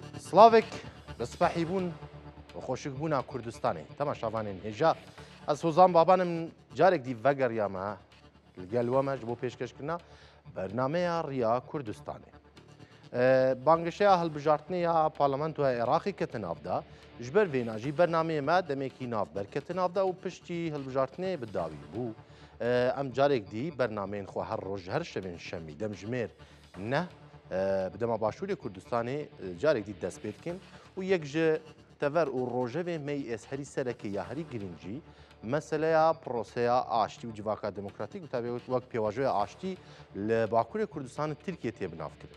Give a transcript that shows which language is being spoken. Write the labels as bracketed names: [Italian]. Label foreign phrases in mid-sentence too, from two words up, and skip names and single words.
[Kurdish] سلاوک بسپحی بوون خۆشک بوونا کوردستانی تەماشاوانین هێژا ئەس هۆزان بابانم جارێک دی ڤەگەڕیامە گەلوەمەش بۆ پێشکەشکردنا بەرنمەیە ڕیا کوردستانی بانگشەیە هەڵبژارتنەیە پارلەمانتوە عێراقی کەتە ناودا ji ber vênajî bernameyê me demekî nav berketin navda û piştî hilbijartinê bi dawî bû em carek dî bernameyên xwe her roj her şevên şemî demjimêr ne bi dema başûrê Kurdistanê carek dî dest pê dikin û yek ji tever û rojevê me ez herî serekê ya herî girincî meseleya proseya aştî û civaka demokratîk tabi wek pêvajoya aştî li Bakurê Kurdistanê Tirkiye tê binavkirin.